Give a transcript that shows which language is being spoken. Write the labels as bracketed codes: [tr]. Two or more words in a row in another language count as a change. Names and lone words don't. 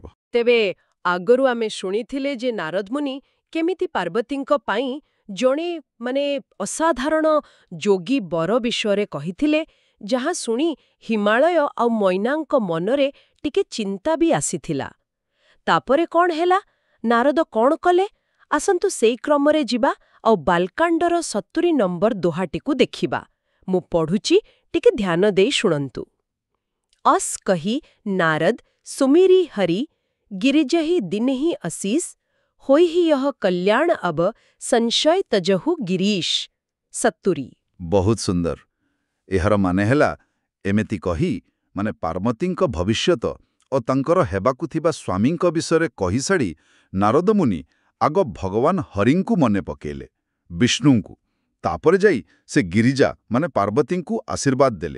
[or] ତେବେ ଆଗରୁ ଆମେ ଶୁଣିଥିଲେ ଯେ ନାରଦମୁନି କେମିତି ପାର୍ବତୀଙ୍କ ପାଇଁ ଜଣେ ଅସାଧାରଣ ଯୋଗୀ ବର ବିଷୟରେ କହିଥିଲେ, ଯାହା ଶୁଣି ହିମାଳୟ ଆଉ ମୈନାଙ୍କ ମନରେ ଟିକେ ଚିନ୍ତା ବି ଆସିଥିଲା। ତାପରେ କ'ଣ ହେଲା, ନାରଦ କ'ଣ କଲେ? ଆସନ୍ତୁ ସେଇ କ୍ରମରେ ଯିବା ଆଉ ବାଲକାଣ୍ଡର 70 ନମ୍ବର ଦୋହାଟିକୁ ଦେଖିବା। ମୁଁ ପଢ଼ୁଛି, ଟିକେ ଧ୍ୟାନ ଦେଇ ଶୁଣନ୍ତୁ। [awa] अस कहि नारद सुमिरि हरि गिरिजहि दिनहि असीस होइहि यह कल्याण अब संशय तजहु गिरीश। 70। [or] ବହୁତ ସୁନ୍ଦର। ଏହାର ମାନେ ହେଲା ଏମିତି କହି ମାନେ ପାର୍ବତୀଙ୍କ ଭବିଷ୍ୟତ ଓ ତାଙ୍କର ହେବାକୁ ଥିବା ସ୍ୱାମୀଙ୍କ ବିଷୟରେ କହିସାରି ନାରଦମୁନି ଆଗ ଭଗବାନ ହରିଙ୍କୁ ମନେ ପକେଇଲେ, ବିଷ୍ଣୁଙ୍କୁ। ତାପରେ ଯାଇ ସେ ଗିରିଜା ମାନେ ପାର୍ବତୀଙ୍କୁ ଆଶୀର୍ବାଦ ଦେଲେ।